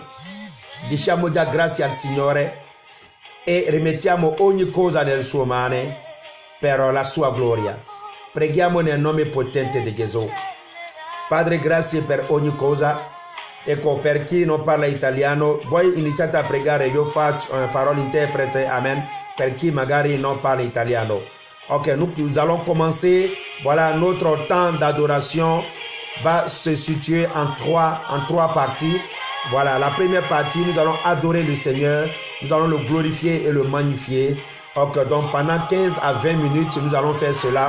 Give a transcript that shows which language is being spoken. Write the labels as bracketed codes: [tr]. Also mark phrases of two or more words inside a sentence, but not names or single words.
[it] Diciamo già grazie al Signore e rimettiamo ogni cosa nelle sue mani per la sua gloria. Preghiamo nel nome potente di Gesù. Padre, grazie per ogni cosa. Ecco, per chi non parla italiano, voi iniziate a pregare, io farò l'interprete, amen, per chi magari non parla italiano. [fr] Ok, nous allons commencer. Voilà, notre temps d'adoration va se situer en trois parties. Voilà, la première partie, nous allons adorer le Seigneur, nous allons le glorifier et le magnifier. Ok, donc pendant 15 à 20 minutes, nous allons faire cela.